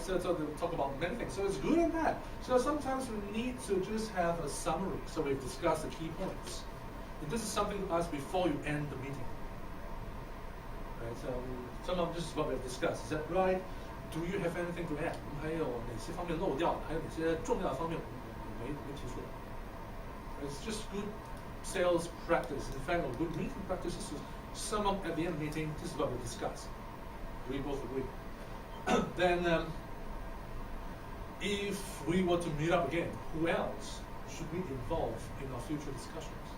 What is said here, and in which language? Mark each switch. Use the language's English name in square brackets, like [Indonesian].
[English] So they talk about many things. So it's good and bad. So sometimes we need to just have a summary. So we've discussed the key points. And this is something to ask before you end the meeting. Right? So some of this is what we've discussed. Is that right? Do you have anything to add? [Chinese] 还有哪些方面漏掉了？还有哪些重要的方面没提出来？ [English] It's just good sales practice. In fact, a good meeting practice is to sum up at the end of the meeting. This is what we discussed. We both agree. Then, if we were to meet up again, who else should we involve in our future discussions?